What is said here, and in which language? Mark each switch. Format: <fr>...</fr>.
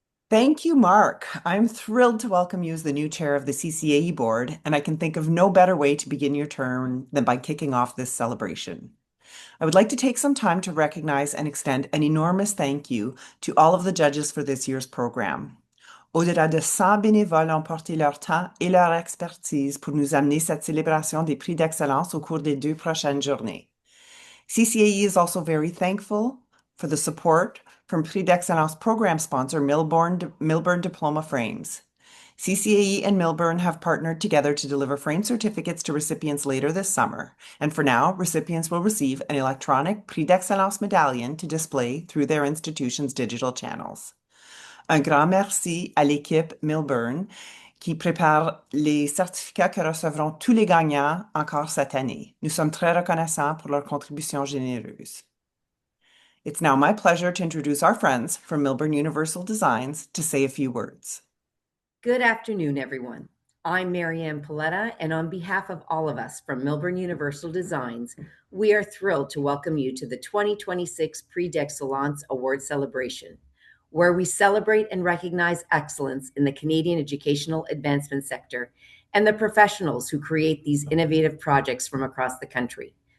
<en>Thank you, Mark. I'm thrilled to welcome you as the new chair of the CCAE board, and I can think of no better way to begin your term than by kicking off this celebration. I would like to take some time to recognize and extend an enormous thank you to all of the judges for this year's program.</en> <fr>Au-delà de 100 bénévoles ont porté leur temps et leur expertise pour nous amener cette célébration des prix d'excellence au cours des 2 prochaines journées.</fr> <en>CCAE is also very thankful for the support from Prix d'Excellence program sponsor Millburn Diploma Frames. CCAE and Millburn have partnered together to deliver frame certificates to recipients later this summer, and for now, recipients will receive an electronic Prix d'Excellence medallion to display through their institution's digital channels.</en> <fr>Un grand merci à l'équipe Millburn qui prépare les certificats que recevront tous les gagnants encore cette année. Nous sommes très reconnaissants pour leur contribution généreuse.</fr> <en>It's now my pleasure to introduce our friends from Millburn Universal Designs to say a few words. Good afternoon, everyone. I'm Marianne Paletta, and on behalf of all of us from Millburn Universal Designs, we are thrilled to welcome you to the 2026 Prix d'Excellence Award celebration, where we celebrate and recognize excellence in the Canadian educational advancement sector and the professionals who create these innovative projects from across the country.</en>